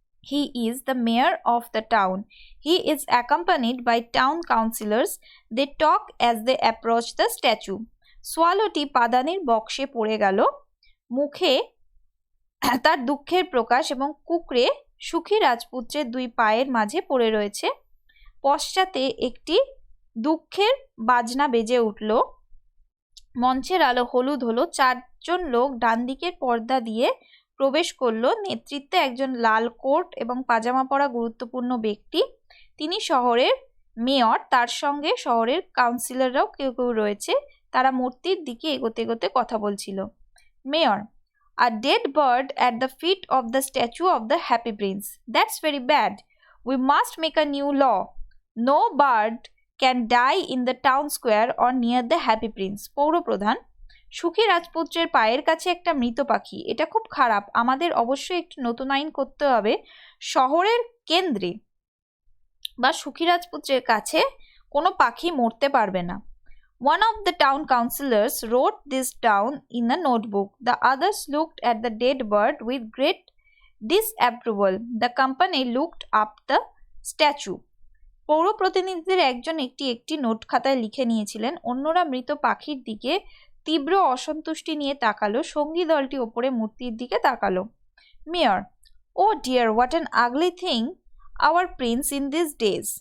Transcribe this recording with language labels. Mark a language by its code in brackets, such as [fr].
[en] He is the mayor of the town. He is accompanied by town councillors. They talk as they approach the statue. [bn] সোয়ালোটি পাদানির বক্সে পড়ে গেল, মুখে তার দুঃখের প্রকাশ এবং কুকড়ে সুখী রাজপুত্রের 2 পায়ের মাঝে পড়ে রয়েছে। পশ্চাতে একটি দুঃখের বাজনা বেজে উঠল। মঞ্চের আলো হলুদ হলো। 4 জন লোক ডান দিকের পর্দা দিয়ে প্রবেশ করলো। নেতৃত্বে একজন লাল কোট এবং পাজামা পরা গুরুত্বপূর্ণ ব্যক্তি, তিনি শহরের মেয়র, তার সঙ্গে শহরের কাউন্সিলররাও কেউ কেউ রয়েছে। তারা মূর্তির দিকে এগোতে এগোতে কথা বলছিল। [en] Mayor, a dead bird at the feet of the statue of the happy prince. That's very bad. We must make a new law. No bird can die in the town square or near the happy prince. [bn] পৌরপ্রধান, সুখী রাজপুত্রের পায়ের কাছে একটা মৃত পাখি, এটা খুব খারাপ, আমাদের অবশ্যই একটি নতুন আইন করতে হবে, শহরের কেন্দ্রে বা সুখী রাজপুত্রের কাছে কোনো পাখি মরতে পারবে না। [en] One of the town councillors wrote this down in a notebook. The others looked at the dead bird with great disapproval. The company looked up the statue. [bn] পৌর প্রতিনিধিদের একজন একটি নোট খাতায় লিখে নিয়েছিলেন। অন্যরা মৃত পাখির দিকে তীব্র অসন্তুষ্টি নিয়ে তাকালো। সঙ্গী দলটি ওপরে মূর্তির দিকে তাকালো। [en] Mayor, oh dear, what an ugly thing our prince in this days.